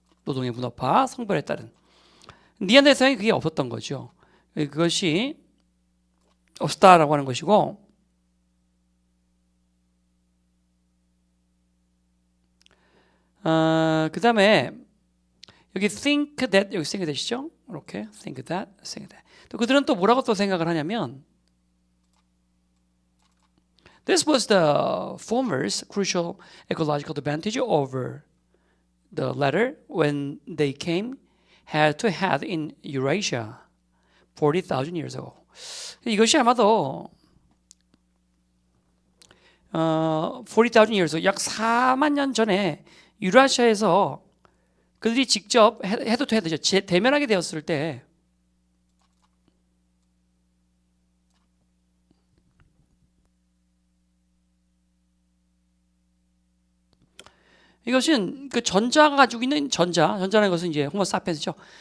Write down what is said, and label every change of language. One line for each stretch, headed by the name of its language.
Korean: 노동의 분업화, 성별에 따른. 니안데르탈에 그게 없었던 거죠. 그것이 없었다라고 하는 것이고, 그 다음에 여기
English: think that,
Korean: 여기 think that이죠. 이렇게
English: think that, think that.
Korean: 또 그들은 또 뭐라고 또 생각을 하냐면
English: This was the former's crucial ecological advantage over the latter when they came head to head in Eurasia 40,000 years ago.
Korean: 이것이 아마도 40,000 years, 약 4만 년 전에 유라시아에서 그들이 직접 헤드 투 헤드죠. 대면하게 되었을 때 이것은 그 전자가 가지고 있는 전자라는 것은 이제 호모사피엔스죠.